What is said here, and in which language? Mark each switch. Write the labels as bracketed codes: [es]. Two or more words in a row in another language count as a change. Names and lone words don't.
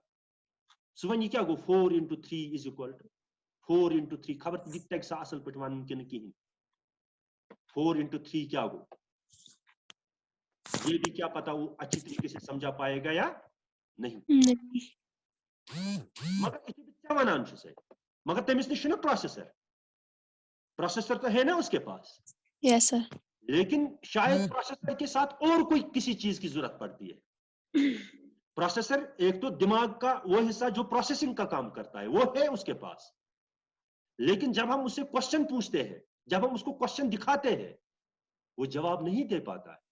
[ks] सुवन क्या गो 4 × 3 = 4 × 3 खबर दिख सा असल पे वन कहीं 4 × 3 क्या गो, [hi] ये भी क्या पता वो अच्छी तरीके से समझा पाएगा या नहीं। [ks] मगर क्या वन से, [hi] मगर [ks] तमिस निश [hi] प्रोसेसर तो है ना उसके पास। [en] yes sir. [hi] लेकिन शायद प्रोसेसर के साथ और कोई किसी चीज की जरूरत पड़ती है। प्रोसेसर एक तो दिमाग का वो हिस्सा जो प्रोसेसिंग का काम करता है वो है उसके पास, लेकिन जब हम उससे क्वेश्चन पूछते हैं, जब हम उसको क्वेश्चन दिखाते हैं, वो जवाब नहीं दे पाता है।